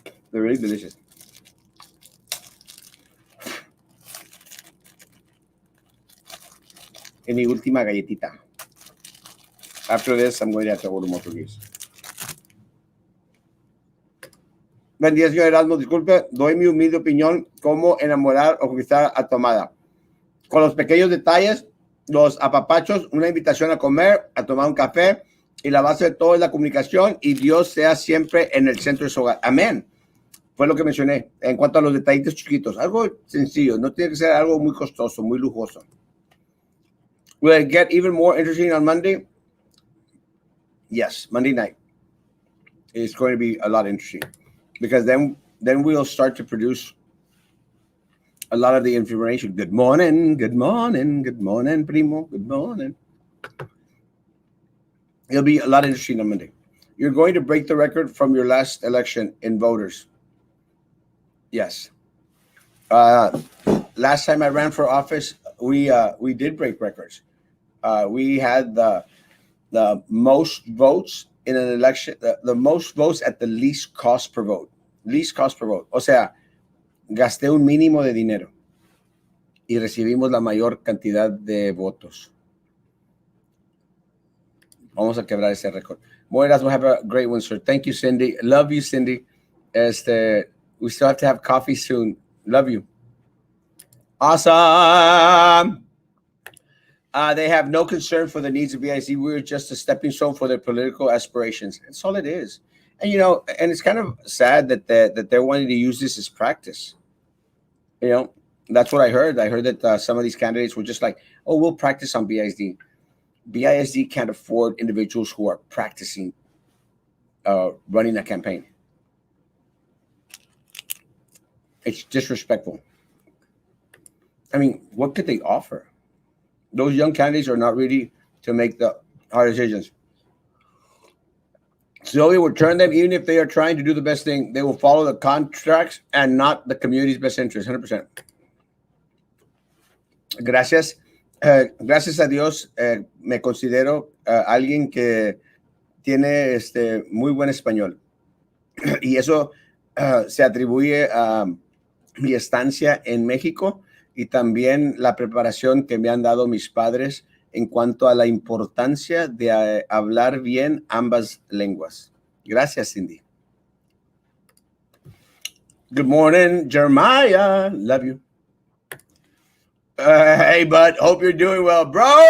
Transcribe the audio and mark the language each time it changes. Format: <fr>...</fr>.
<en>They're really delicious.</en> <es>En mi última galletita.</es> <en>After this, I'm going to have to order more cookies.</en> <es>Buen día, señor Erasmo. Disculpe, doy mi humilde opinión cómo enamorar o conquistar a tu amada. Con los pequeños detalles, los apapachos, una invitación a comer, a tomar un café, y la base de todo es la comunicación y Dios sea siempre en el centro de su hogar. Amén. Fue lo que mencioné en cuanto a los detallitos chiquitos. Algo sencillo, no tiene que ser algo muy costoso, muy lujoso.</es> <en>Will it get even more interesting on Monday? Yes, Monday night. It's going to be a lot interesting because then we'll start to produce a lot of the information. Good morning, good morning, good morning, primo, good morning. It'll be a lot interesting on Monday. You're going to break the record from your last election in voters. Yes. Last time I ran for office, we did break records. We had the most votes in an election, the most votes at the least cost per vote. Least cost per vote.</en> <es>O sea, gasté un mínimo de dinero y recibimos la mayor cantidad de votos. Vamos a quebrar ese récord.</es> <en>Moiras will have a great one, sir. Thank you, Cindy. Love you, Cindy. We still have to have coffee soon. Love you. Awesome. They have no concern for the needs of BIC. We're just a stepping stone for their political aspirations. That's all it is. And, and it's kind of sad that they're wanting to use this as practice. That's what I heard. I heard that some of these candidates were just like, oh, we'll practice on BISD. BISD can't afford individuals who are practicing running a campaign. It's disrespectful. I mean, what could they offer? Those young candidates are not ready to make the hard decisions. So we will turn them, even if they are trying to do the best thing, they will follow the contracts and not the community's best interest, 100%.</en> <es>Gracias. Gracias a Dios, me considero alguien que tiene muy buen español. Y eso se atribuye a mi estancia en México y también la preparación que me han dado mis padres en cuanto a la importancia de hablar bien ambas lenguas. Gracias, Cindy.</es> <en>Good morning, Jeremiah. Love you. Hey, bud. Hope you're doing well, bro.</en>